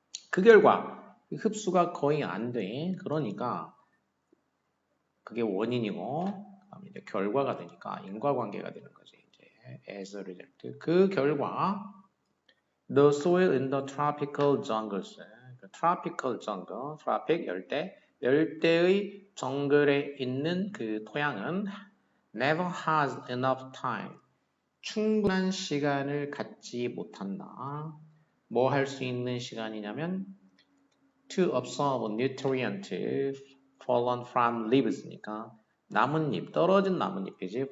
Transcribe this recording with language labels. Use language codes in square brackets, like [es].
[ko] 그 결과 흡수가 거의 안 돼. 그러니까 그게 원인이고 이제 결과가 되니까 인과관계가 되는 거지. [en] 이제 as a result. 그 결과 the soil in the tropical jungles, tropical jungle, tropic 열대의 정글에 있는 그 토양은 never has enough time. [ko] 충분한 시간을 갖지 못한다. 뭐 할 수 있는 시간이냐면 to absorb nutrient fallen from leaves니까 나뭇잎, 떨어진 나뭇잎이지.